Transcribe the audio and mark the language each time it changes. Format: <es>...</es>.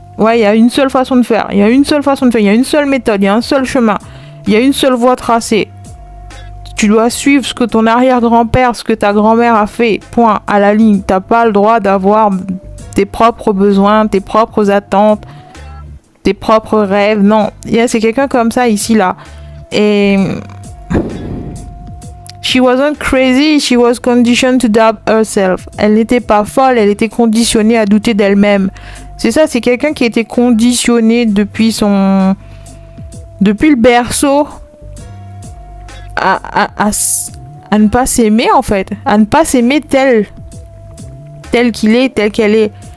<fr>Ouais, il y a une seule façon de faire, il y a une seule façon de faire, il y a une seule méthode, il y a un seul chemin, il y a une seule voie tracée. Tu dois suivre ce que ton arrière-grand-père, ce que ta grand-mère a fait, point, à la ligne. T'as pas le droit d'avoir tes propres besoins, tes propres attentes, tes propres rêves. Non, c'est quelqu'un comme ça ici, là. Et...</fr> <en>She wasn't crazy, she was conditioned to doubt herself.</en> <fr>Elle n'était pas folle, elle était conditionnée à douter d'elle-même. C'est ça, c'est quelqu'un qui a été conditionné depuis le berceau à ne pas s'aimer, en fait, à ne pas s'aimer tel qu'il est, tel qu'elle est.</fr>